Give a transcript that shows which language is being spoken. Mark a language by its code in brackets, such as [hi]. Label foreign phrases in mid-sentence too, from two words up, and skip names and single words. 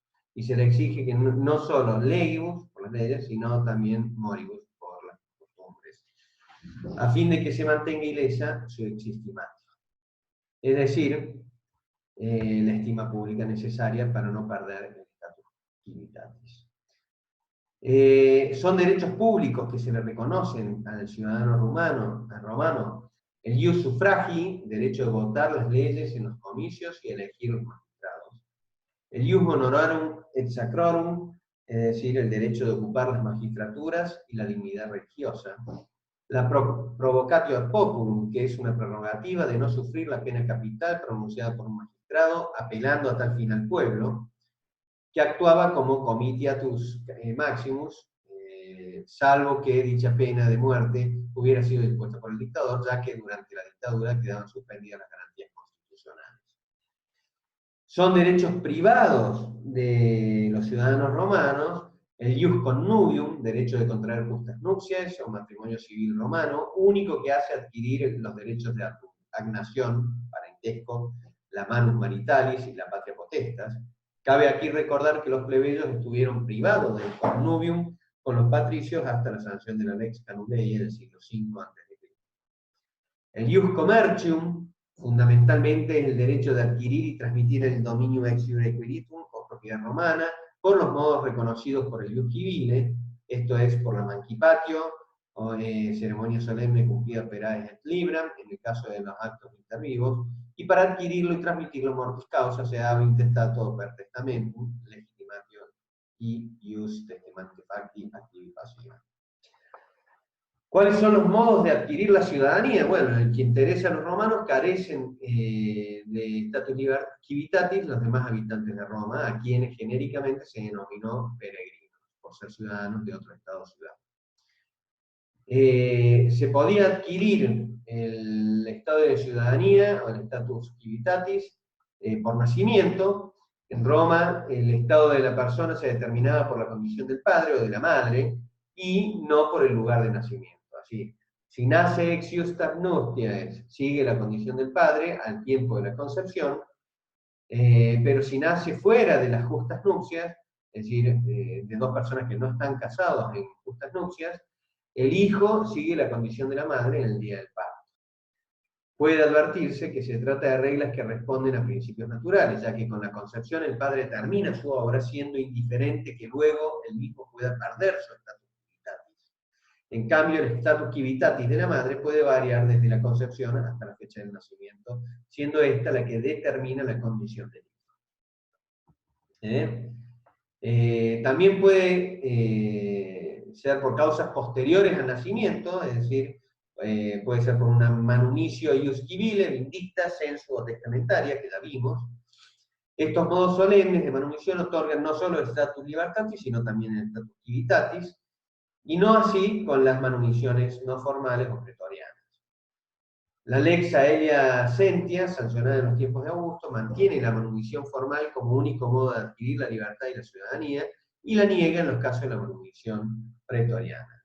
[es] Y se le exige que no solo legibus, por las leyes, sino también moribus, por las costumbres, a fin de que se mantenga ilesa su existimatis. Es decir, la estima pública necesaria para no perder el [la] status civitatis. [es] Son derechos públicos que se le reconocen al ciudadano romano, el [la] ius suffragii, [es] derecho de votar las leyes en los comicios y elegir los magistrados. [la] El ius honorarum et sacrorum, [es] es decir, el derecho de ocupar las magistraturas y la dignidad religiosa. [la] La provocatio ad populum, [es] que es una prerrogativa de no sufrir la pena capital pronunciada por un magistrado, apelando a tal fin al pueblo, que actuaba como [la] comitiatus maximus, [es] salvo que dicha pena de muerte hubiera sido dispuesta por el dictador, ya que durante la dictadura quedaban suspendidas las garantías constitucionales. Son derechos privados de los ciudadanos romanos el [la] ius connubium, [es] derecho de contraer justas nupcias o matrimonio civil romano, único que hace adquirir los derechos de agnación, parentesco, la [la] manus maritalis [es] y la [la] patria potestas. [es] Cabe aquí recordar que los plebeyos estuvieron privados del connubium con los patricios hasta la sanción de la Lex Canuleia del siglo V a.C. El [la] ius commercium, [es] fundamentalmente, es el derecho de adquirir y transmitir el dominio [la] ex iure quiritum [es] o propiedad romana por los modos reconocidos por el [la] ius civile, [es] esto es por la mancipatio, o ceremonia solemne cumplida [la] per aes et libram, [es] en el caso de los actos intervivos, y para adquirirlo y transmitirlo [la] mortis causa [es] se daba [la] intestato per testamentum, legitimatio [es] y [la] ius testamenti facti activi passiva. [es] ¿Cuáles son los modos de adquirir la ciudadanía? Bueno, el que interesa a los romanos carecen de [la] status civitatis [es] los demás habitantes de Roma, a quienes genéricamente se denominó peregrinos, por ser ciudadanos de otro estado o ciudad. Se podía adquirir el estado de ciudadanía o el [la] status civitatis [es] por nacimiento. En Roma el estado de la persona se determinaba por la condición del padre o de la madre y no por el lugar de nacimiento. Así, si nace [la] ex iustas nuptiae, [es] sigue la condición del padre al tiempo de la concepción, pero si nace fuera de las justas nupcias, es decir, de dos personas que no están casados en justas nupcias, el hijo sigue la condición de la madre en el día del parto. Puede advertirse que se trata de reglas que responden a principios naturales, ya que con la concepción el padre termina su obra siendo indiferente que luego el hijo pueda perder su [la] status civitatis. [es] En cambio, el [la] status civitatis [es] de la madre puede variar desde la concepción hasta la fecha del nacimiento, siendo esta la que determina la condición del hijo. También puede ser por causas posteriores al nacimiento, es decir, puede ser por una [la] manumicio ius civile, [es] vindicta, censu o testamentaria, que ya vimos. Estos modos solemnes de manumisión otorgan no solo el [la] status libertatis, [es] sino también el [la] status civitatis, [es] y no así con las manumisiones no formales o pretorianas. La Lex Aelia Sentia, sancionada en los tiempos de Augusto, mantiene la manumisión formal como único modo de adquirir la libertad y la ciudadanía, y la niega en los casos de la manumisión pretoriana.